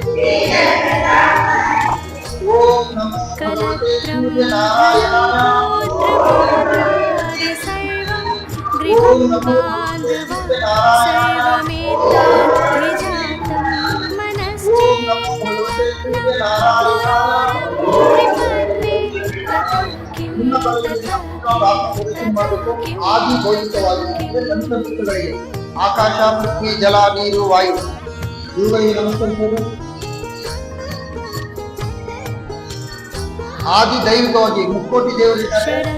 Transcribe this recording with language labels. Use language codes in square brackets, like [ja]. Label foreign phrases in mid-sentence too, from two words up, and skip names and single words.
[sa] ओम नमो भगवते सूर्यनारायणाय. ओम नमो भगवते सूर्यनारायणाय. ओम नमो भगवते सूर्यनारायणाय. [kn] ಆದಿ ಭೌತಿಕವಾಗಿದೆ. ಸಂತರಿಸಿಗಳಿಗೆ ಆಕಾಶ, ಪೃಥ್ವಿ, ಜಲ, ನೀರು, ವಾಯು ಇವುಗಳಿಗೆ ನಮಸ್ಕರಿಸೋದು. ಆದಿ ದೈವಿಕವಾಗಿ ಮುಕ್ಕೋಟಿ ದೇವರಿದ್ದಾರೆ.